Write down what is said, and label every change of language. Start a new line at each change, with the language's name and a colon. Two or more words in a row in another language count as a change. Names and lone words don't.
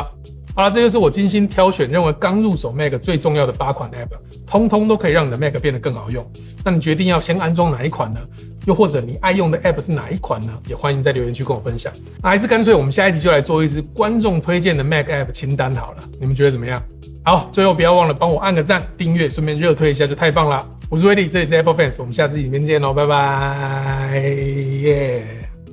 Chinese: 好了，這就是我精心挑選認為剛入手 Mac 最重要的8款 App， 通通都可以讓你的 Mac 變得更好用。那你決定要先安裝哪一款呢？又或者你愛用的 App 是哪一款呢？也歡迎在留言區跟我分享。那還是乾脆我們下一集就來做一支觀眾推薦的 Mac App 清單好了，你們覺得怎麼樣？好，最後不要忘了幫我按個讚、訂閱，順便熱推一下就太棒了。我是威力，這裡是 Apple Fans，我們下次影片見嘍，拜拜，耶。